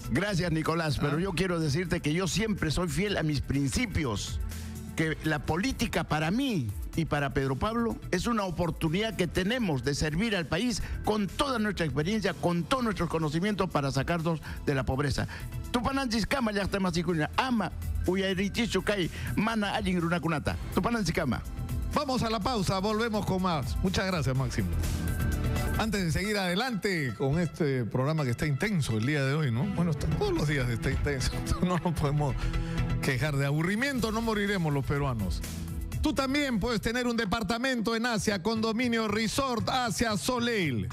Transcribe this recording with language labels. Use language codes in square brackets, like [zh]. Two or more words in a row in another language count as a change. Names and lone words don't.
[es] Gracias, Nicolás, pero yo quiero decirte que yo siempre soy fiel a mis principios, que la política para mí y para Pedro Pablo es una oportunidad que tenemos de servir al país con toda nuestra experiencia, con todos nuestros conocimientos para sacarnos de la pobreza. [qu] Tupananchis kama llaqtamasikuña ama uyayrichichu kay mana allin runakunata. Tupananchis kama. [es] Vamos a la pausa, volvemos con más. Muchas gracias, Máximo. Antes de seguir adelante con este programa que está intenso el día de hoy, ¿no? Bueno, todos los días está intenso. No nos podemos quejar de aburrimiento, no moriremos los peruanos. Tú también puedes tener un departamento en Asia, Condominio Resort Asia Soleil.